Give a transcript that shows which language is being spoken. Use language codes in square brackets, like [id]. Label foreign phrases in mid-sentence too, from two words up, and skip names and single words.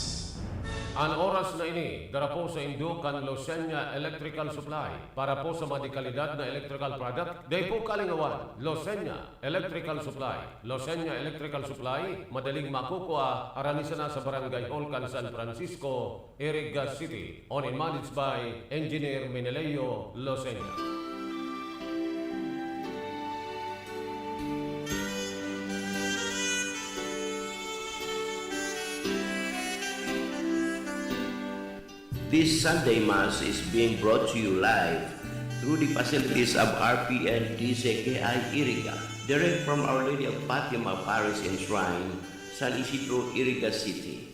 [bik] Ang oras na ini, dara po sa Indukan Losenya Electrical Supply para po sa madikalidad na [en] electrical product. [bik] Day po kalingawan, Losenya Electrical Supply. Losenya Electrical Supply, madaling makukuha, aranisa na sa Barangay Olcan, San Francisco, Iriga City. [en] Owned and managed by Engineer Meneleo Losenya. This Sunday Mass is being brought to you live through the facilities of RPN DCKI Iriga, direct from Our Lady of Fatima Parish and Shrine, San Isidro, Iriga City.